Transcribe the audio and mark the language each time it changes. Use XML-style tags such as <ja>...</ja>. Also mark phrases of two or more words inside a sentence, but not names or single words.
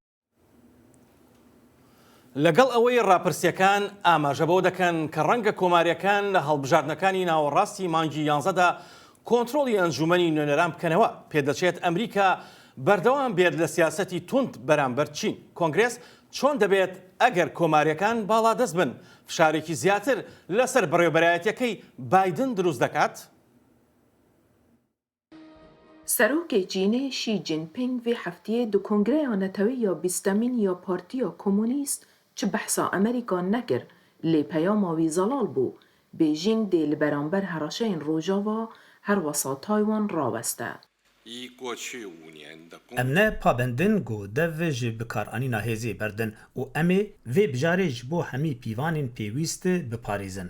<ckb>لەگەڵ ئەوەی ڕاپرسیەکان ئاماژە بەوە دەکەن کە ڕەنگە کۆماریەکان لە هەڵبژاردنەکانی ناوەڕاستی مانگی 11دا کۆنتترۆلی ئەنجومەنی نوێنەران بکەنەوە پێدەچێت ئەمریکا بەردەوام بێت لە سیاسەتی توند بەرامبەر چین. کۆنگرێس چۆن دەبێت ئەگەر کۆماریەکان باڵا دەست بن فشارێکی زیاتر لەسەر بەڕێوەبەرایەتیەکەی بایدن دروست دەکات؟</ckb> <ku>سەرۆکێ چینê شی جینپینگ vê hefteyê di Kongreya Netewî ya bîstemîn ya Partiya Komûnîst çi behsa Amerîka nekir, lê peyama wî zelal bû. Bêjîng dê li beramber heraşeyên Rojava her wesa Taywan raweste. Em ne pabendin ku dev ji bikaranîna hêzê berdin û em ê vê bijarê ji bo hemî pîvanên pêwîst biparêzin.</ku>